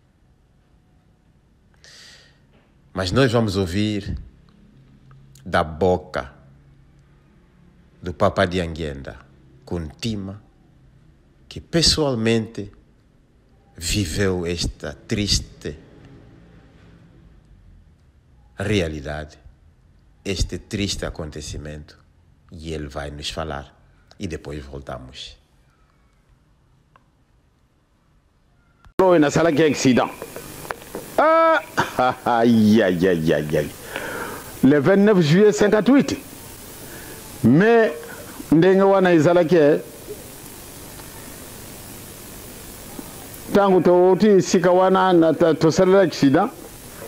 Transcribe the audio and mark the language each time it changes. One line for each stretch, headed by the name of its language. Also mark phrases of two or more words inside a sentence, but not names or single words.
Portuguese: Mas nós vamos ouvir da boca do Papa de Anguenda Kuntima, que pessoalmente viveu esta triste realidade, este triste acontecimento, e ele vai nos falar e depois voltamos.
Lingala: Na sala
French: que accident. Aïe, aïe, aïe, aïe, aïe. Le 29 juillet 58.
Lingala: Mais, ndenga wana izala ke tangu toti sika wana na tosala accident.